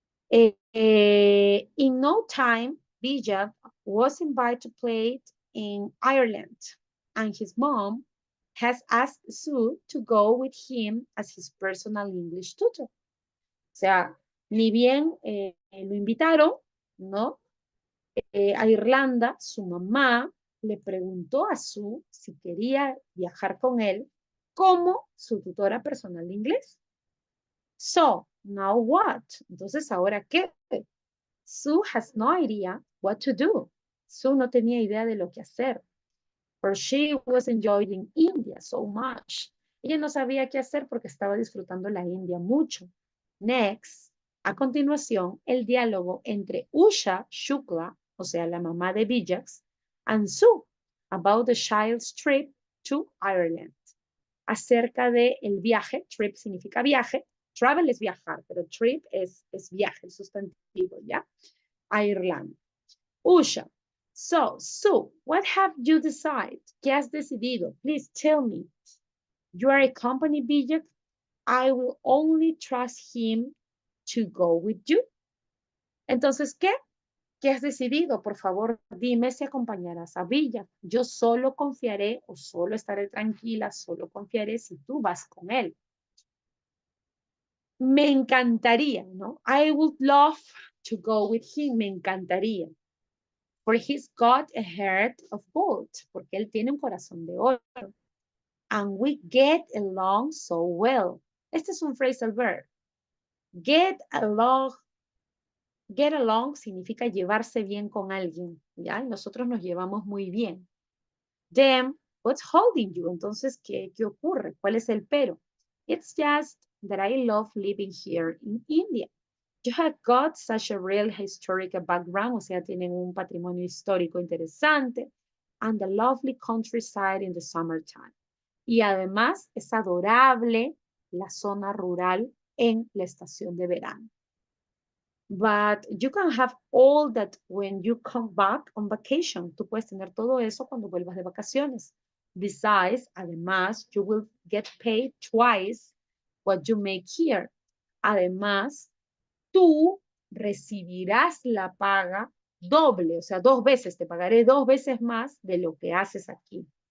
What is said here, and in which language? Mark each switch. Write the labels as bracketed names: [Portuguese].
[English] Dice, in no time, Bijak was invited to play in Ireland, and his mom has asked Sue to go with him as his personal English tutor. [Spanish] O sea, ni bien lo invitaron, ¿no? A Irlanda, su mamá le preguntó a Sue si quería viajar con él como su tutora personal de inglés. [English] So, now what? [Spanish] Entonces, ¿ahora qué? [English] Sue has no idea what to do. [Spanish] Sue no tenía idea de lo que hacer. [English] For she was enjoying India so much. [Spanish] Ella no sabía qué hacer porque estaba disfrutando la India mucho. Next, a continuación, el diálogo entre Usha Shukla, o sea, la mamá de Bijax, [English] and Sue about the child's trip to Ireland. [Spanish] Acerca de el viaje, trip significa viaje, travel es viajar, pero trip es viaje, el sustantivo, ¿ya? A Irlanda. [English] Usha, so, Sue, what have you decided? [Spanish] ¿Qué has decidido? [English] Please tell me. You are a company Bijak. I will only trust him to go with you. [Spanish] Entonces, ¿qué? ¿Qué has decidido? Por favor, dime si acompañarás a Villa. Yo solo confiaré o solo estaré tranquila, solo confiaré si tú vas con él. Me encantaría, ¿no? [English] I would love to go with him. [Spanish] Me encantaría. [English] For he's got a heart of gold. [Spanish] Porque él tiene un corazón de oro. [English] And we get along so well. [Spanish] Este es un phrasal verb. Get along significa llevarse bien con alguien, ¿ya? Nosotros nos llevamos muy bien. [English] Then, what's holding you? [Spanish] Entonces, ¿qué ocurre? ¿Cuál es el pero? [English] It's just that I love living here in India. You have got such a real historical background, [Spanish] o sea, tienen un patrimonio histórico interesante, [English] and the lovely countryside in the summertime. [Spanish] Y además es adorable la zona rural en la estación de verano. [English] But you can have all that when you come back on vacation. [Spanish] Tú puedes tener todo eso cuando vuelvas de vacaciones. Besides, además, [English] you will get paid twice what you make here. [Spanish] Además, tú recibirás la paga doble, o sea, 2 veces, te pagaré 2 veces más de lo que haces aquí.